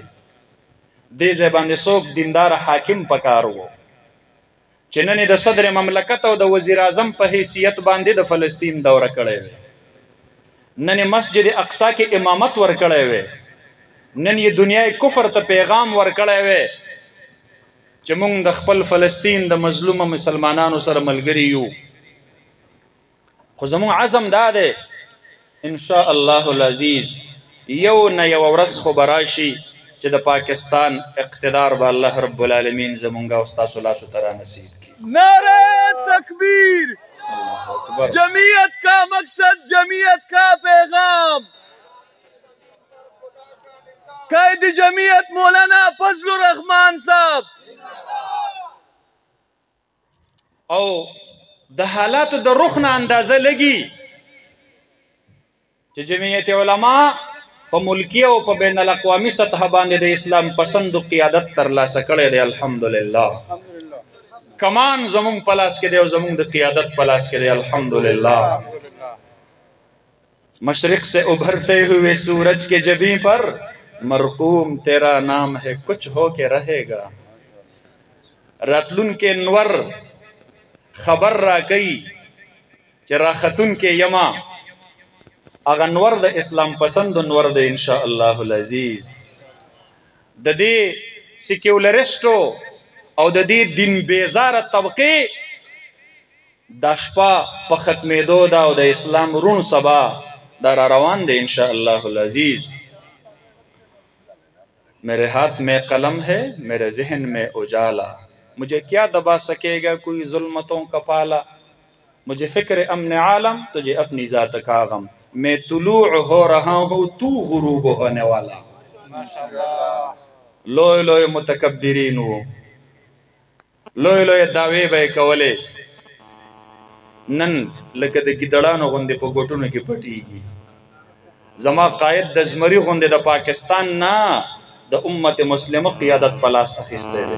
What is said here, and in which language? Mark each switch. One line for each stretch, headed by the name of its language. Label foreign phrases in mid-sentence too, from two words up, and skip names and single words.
Pashto: دې ځای باندې څوک دیندار حاکم پکار وو چې نن د صدر مملکت او د وزیر اعظم په حیثیت باندې د فلسطین دوره کړی وي، نن مسجد اقصا کې امامت ورکړی وي، نن یې دنیای کفر ته پیغام ورکړی وی چې موږ د خپل فلسطین د مظلومه مسلمانانو سره ملګري یو. خو زموږ عزم دا دی
Arabic: ان شاء الله العزیز
Pashto: یو نه یو ورځ خو به راشي چې د پاکستان اقتدار به الله رب العالمین زمونږ او ستاسو لاسو ته رانصیب کړي.
Urdu: نعرہ تکبیر! جمعیت کا مقصد، جمعیت کا پیغام. قائد جمعیت مولانا فضل الرحمان صاحب.
Pashto: او د حالاتو د رخ نه اندازه لګي چې جمعیت علما په ملکی او په بین الاقوامي سطح باندې د اسلام پسندو قیادت ترلاسه کړی دی. الحمدلله کمان زمون پلاس کې دی او زمون د قیادت پلاس کې دی.
Urdu: الحمدلله مشرق سے ابھرتے ہوئے سورج کے جبیں پر مرقوم تیرا نام ہے کچھ ہو کے رہے گا.
Pashto: راتلون کے نور خبر را کئی چې راختون کې یما هغه نور د اسلام پسند نور د
Arabic: ان شاء الله العزیز.
Pashto: د دې سیکولریسټو او د دې دین بیزاره طبقې دا شپه په ختمېدو ده او د اسلام رون سبا دا را روان دی
Arabic: ان شاء الله العزیز.
Urdu: میرے ہاتھ میں قلم ہے میرے ذہن میں اجالا، مجھے کیا دبا سکے گا کوئی ظلمتوں کا پالا، مجھے فکر امن عالم تجھے اپنی ذات کا غم، میں طلوع ہو رہا ہوں تو غروب ہونے والا.
Pashto: لوی لوی متکبرین وو، لوی لوی دعوی به کولې، نن لکه د ګیدړانو غوندې په ګوټونو کې پټیږي. زما قائد د زمري غوندې د پاکستان نه د امت مسلمه قیادت په لاس اخیستی دی.